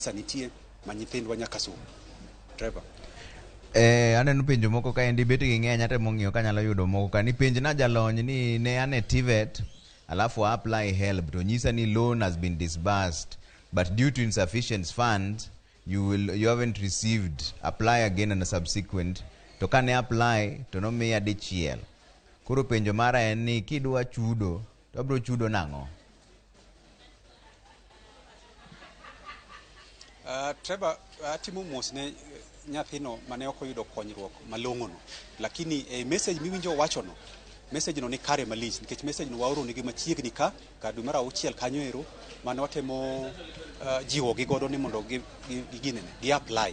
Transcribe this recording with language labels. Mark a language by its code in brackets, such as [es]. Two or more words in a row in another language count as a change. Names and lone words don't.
[luo] nitie ma nyithindwa nyaka som. Trevor. Aneno penjo moko ka endi bet gi ng'eny ate mong'iyo ka nyalo yudo moko ka ni penj na jalony ni ne ane TVET alafu [en] apply help [luo] to nyisa ni [en] loan has been disbursed but due to insufficient funds you haven't received, apply again and subsequent [luo] to kane apply to no miya dichiel. Koro penjo mara en ni kidwa chudo to abro chudo nang'o? Trevor, atimo mos ne nyathino mane ok oyudo konyruok malong'ono, lakini message miwinjo wachono, message no ni kare malich nikech message no waoro nigi machiegni ka dwe mar 6 kanyo ero mane watemo jiwo gi godo ni mondo gi apply.